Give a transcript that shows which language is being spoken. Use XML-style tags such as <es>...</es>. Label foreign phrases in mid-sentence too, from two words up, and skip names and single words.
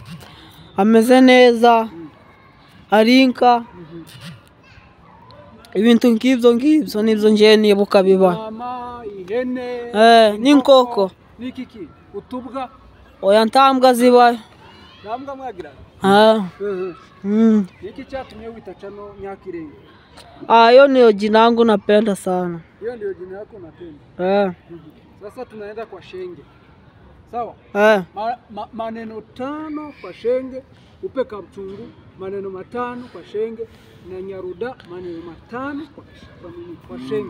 <rw>Ameze neza, arinka ibintu nk'ibyo nibyo ngiye nibuka biba. Mama, ihene, n'inkoko. Nikiki utubwa Oya ntambwa zibayo. ntambwa mwagira niki cyatumye wita Chano Nyakirenga?</rw> <sw>Hiyo ndio jina langu napenda sana. Hiyo ndio jina lako unapenda? Sasa tunaenda kwa Shenge. Sawa? Maneno 5 kwa Shenge, upe Kabuchungu maneno 5 kwa Shenge, na Nyaruda maneno 5 kwa Shenge.</sw>